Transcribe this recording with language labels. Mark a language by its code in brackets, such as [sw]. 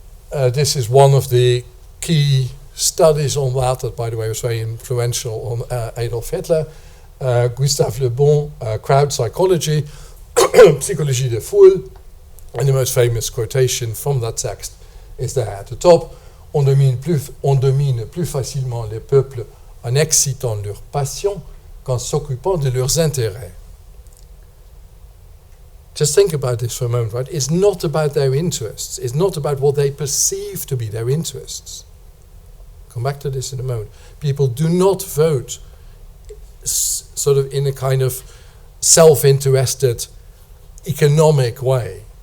[en] This is one of the key studies on that by the way was very influential on Adolf Hitler. Gustave Le Bon, crowd psychology, [fr] psychologie de foule, [en] and the most famous quotation from that text is there at the top. [fr] On domine plus facilement les peuples en excitant leur passion qu'en s'occupant de leurs intérêts. [en] Just think about this for a moment, right? It's not about their interests. It's not about what they perceive to be their interests. Come back to this in a moment. People do not vote sort of in a kind of self-interested economic way.